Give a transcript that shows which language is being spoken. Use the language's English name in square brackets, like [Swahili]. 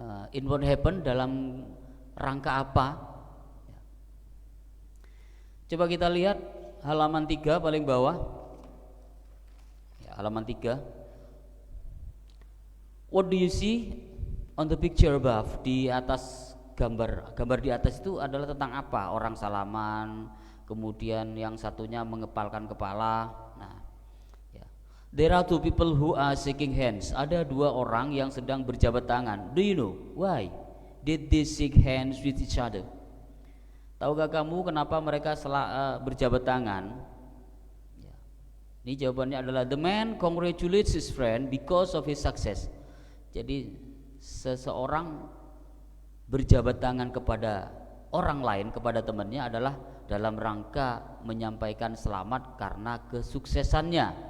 [English] In what happened, [Indonesian] dalam rangka apa? Coba kita lihat halaman 3 paling bawah. Ya, halaman 3. [English] What do you see on the picture above? [Indonesian] Di atas gambar di atas itu adalah tentang apa? Orang salaman, kemudian yang satunya mengepalkan kepala. Nah, ya. [English] There are two people who are shaking hands. [Indonesian] Ada dua orang yang sedang berjabat tangan. [English] Do you know why did they shake hands with each other? [Indonesian] Tahukah kamu kenapa mereka berjabat tangan? Ya. Ini jawabannya adalah [English] the man congratulates his friend because of his success. [Indonesian] Jadi seseorang berjabat tangan kepada orang lain, kepada temannya, adalah dalam rangka menyampaikan selamat karena kesuksesannya.